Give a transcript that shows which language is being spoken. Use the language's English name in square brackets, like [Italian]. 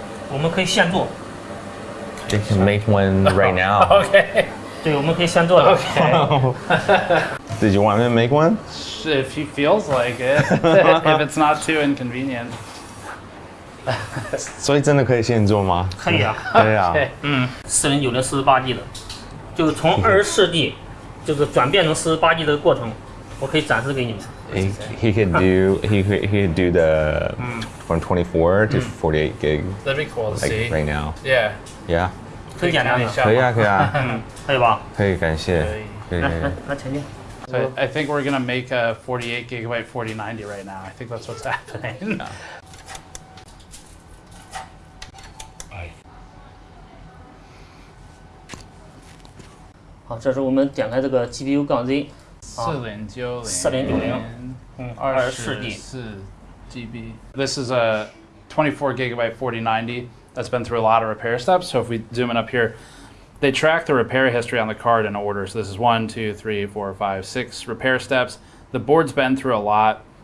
[Chinese] 我们可以现做。 [English] They can make one right now. Okay. [Chinese] 对，我们可以现做的。 [English] Okay. Did you want me to make one? If he feels like it, if it's not too inconvenient. [Chinese] 所以真的可以现做吗？可以啊。可以啊。嗯，4090 48G 的，就是从24G 就是转变成48G 的过程，我可以展示给你们。 [English] He could do the from 24 to 48 gig. That'd be cool to like see. Right now. Yeah. Yeah. [Chinese] 很简单的。可以啊，可以啊。可以吧？可以，感谢。可以。来前进。 [English] So I think we're gonna make a 48 gigabyte 4090 right now. I think that's what's happening. [Chinese] 好，这是我们点开这个 GPU 杠 Z。 [English] 4090 24 GB. This is a 24 gigabyte 4090 that's been through a lot of repair steps. So if we zoom in up here, they track the repair history on the card in order. So this is 1, 2, 3, 4, 5, 6 repair steps. The board's been through a lot.